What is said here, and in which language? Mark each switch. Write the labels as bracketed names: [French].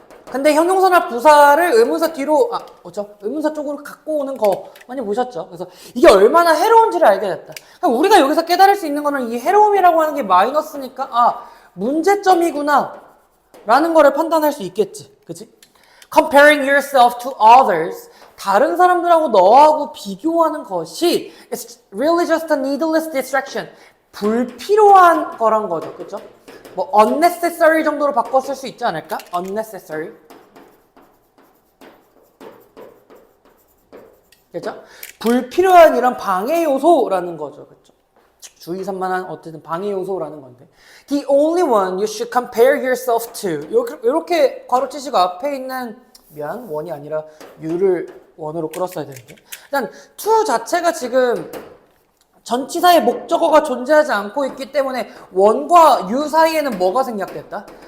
[Korean] 근데 형용사나 부사를 의문사 뒤로, 의문사 쪽으로 갖고 오는 거 많이 보셨죠? 그래서 이게 얼마나 해로운지를 알게 됐다. 그러니까 우리가 여기서 깨달을 수 있는 거는 이 해로움이라고 하는 게 마이너스니까, 문제점이구나. 라는 거를 판단할 수 있겠지. 그치? [English] Comparing yourself to others, [Korean] 다른 사람들하고 너하고 비교하는 것이 [English] it's really just a needless distraction, [Korean] 불필요한 거란 거죠. 그렇죠? 뭐 unnecessary 정도로 바꿨을 수 있지 않을까? [English] unnecessary. [Korean] 그렇죠? 불필요한 이런 방해 요소라는 거죠. 그렇죠? 주의 산만한 어쨌든 방해 요소라는 건데, [English] the only one you should compare yourself to, [Korean] 이렇게 괄호치시고 앞에 있는, 원이 아니라 you를 원으로 끌었어야 되는데, 일단 to 자체가 지금 전치사의 목적어가 존재하지 않고 있기 때문에 원과 you 사이에는 뭐가 생략됐다?